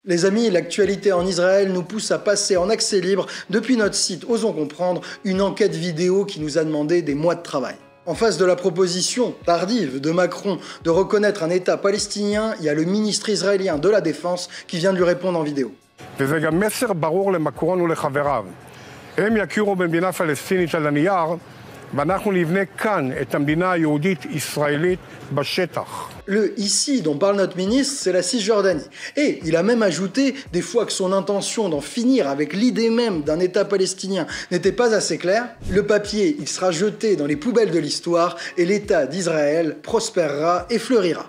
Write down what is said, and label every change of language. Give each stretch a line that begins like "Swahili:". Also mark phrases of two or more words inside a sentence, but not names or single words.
French: Les amis, l'actualité en Israël nous pousse à passer en accès libre, depuis notre site Osons Comprendre, une enquête vidéo qui nous a demandé des mois de travail. En face de la proposition tardive de Macron de reconnaître un État palestinien, il y a le ministre israélien de la Défense qui vient de lui répondre en vidéo.
Hebrew: וזה גם מסר ברור למקרון ולחבריו. הם יכירו במדינה פלסטינית על הנייר, ואנחנו נבנה כאן את המדינה היהודית-ישראלית בשטח.
French: Le « ici » dont parle notre ministre, c'est la Cisjordanie. Et il a même ajouté, des fois que son intention d'en finir avec l'idée même d'un État palestinien n'était pas assez claire, le papier, il sera jeté dans les poubelles de l'histoire et l'État d'Israël prospérera et fleurira.